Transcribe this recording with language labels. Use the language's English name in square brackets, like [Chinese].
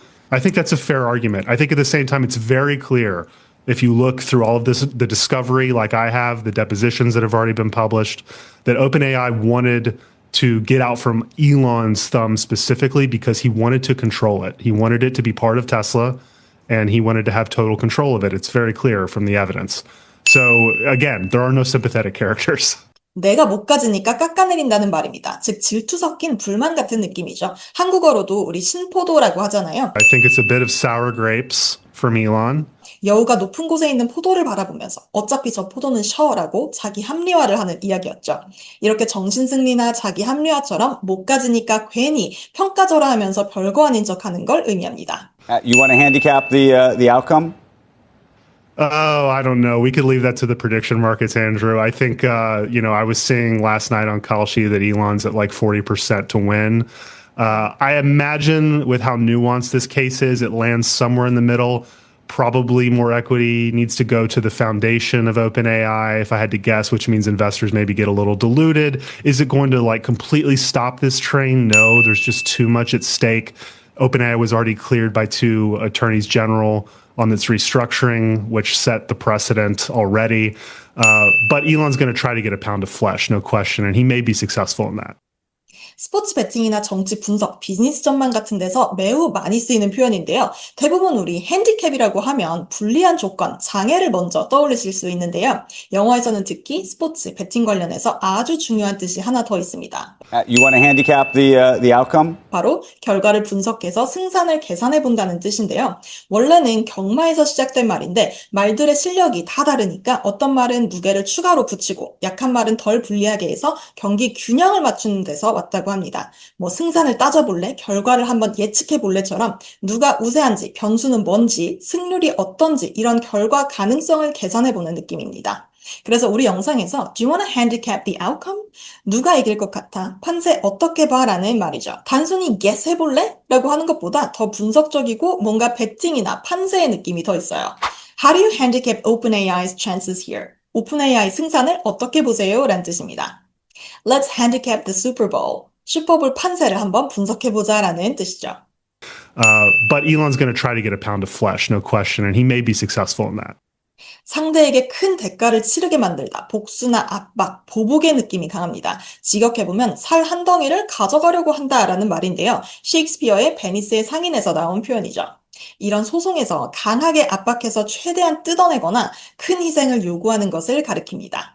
[English] I think that's a fair argument. I think at the same time, it's very clear if you look through all of this, the discovery, like I have, the depositions that have already been published, that OpenAI wanted to get out from Elon's thumb specifically because he wanted to control it. He wanted it to be part of Tesla, and he wanted to have total control of it. It's very clear from the evidence. So again, there are no sympathetic characters. [Korean] 내가 못 가지니까 깎아내린다는 말입니다. 즉 질투 섞인 불만 같은 느낌이죠. 한국어로도 우리 신포도라고 하잖아요. [English] I think it's a bit of sour grapes from Elon. [Korean] 여우가 높은 곳에 있는 포도를 바라보면서 어차피 저 포도는 셔라고 자기 합리화를 하는 이야기였죠. 이렇게 정신승리나 자기 합리화처럼 못 가지니까 괜히 평가절하하면서 별거 아닌 척하는 걸 의미합니다. [English] You want to handicap the outcome? Oh, I don't know. We could leave that to the prediction markets, Andrew. I think, I was seeing last night on Kalshi that Elon's at like 40% to win. I imagine with how nuanced this case is, it lands somewhere in the middle. Probably more equity needs to go to the foundation of OpenAI, if I had to guess, which means investors maybe get a little diluted. Is it going to like completely stop this train? No, there's just too much at stake. OpenAI was already cleared by 2 attorneys general on its restructuring, which set the precedent already. But Elon's going to try to get a pound of flesh, no question, and he may be successful in that. [Korean] 스포츠 베팅이나 정치 분석, 비즈니스 전망 같은 데서 매우 많이 쓰이는 표현인데요. 대부분 우리 핸디캡이라고 하면 불리한 조건, 장애를 먼저 떠올리실 수 있는데요. 영어에서는 특히 스포츠, 베팅 관련해서 아주 중요한 뜻이 하나 더 있습니다. [English] You want to handicap the outcome? [Korean] 바로 결과를 분석해서 승산을 계산해 본다는 뜻인데요. 원래는 경마에서 시작된 말인데 말들의 실력이 다 다르니까 어떤 말은 무게를 추가로 붙이고 약한 말은 덜 불리하게 해서 경기 균형을 맞추는 데서 왔다고 합니다. 뭐 승산을 따져볼래? 결과를 한번 예측해볼래처럼 누가 우세한지, 변수는 뭔지, 승률이 어떤지 이런 결과 가능성을 계산해보는 느낌입니다. 그래서 우리 영상에서 [English] Do you want to handicap the outcome? [Korean] 누가 이길 것 같아? 판세 어떻게 봐? 라는 말이죠. 단순히 guess 해볼래? 라고 하는 것보다 더 분석적이고 뭔가 배팅이나 판세의 느낌이 더 있어요. [English] How do you handicap OpenAI's chances here? [Korean] 오픈AI 승산을 어떻게 보세요? 라는 뜻입니다. [English] Let's handicap the Super Bowl. [Korean] 슈퍼볼 판세를 한번 분석해보자 라는 뜻이죠. [English] But Elon's going to try to get a pound of flesh, no question, and he may be successful in that. [Korean] 상대에게 큰 대가를 치르게 만들다, 복수나 압박, 보복의 느낌이 강합니다. 직역해보면 살 한 덩이를 가져가려고 한다라는 말인데요. 셰익스피어의 베니스의 상인에서 나온 표현이죠. 이런 소송에서 강하게 압박해서 최대한 뜯어내거나 큰 희생을 요구하는 것을 가리킵니다.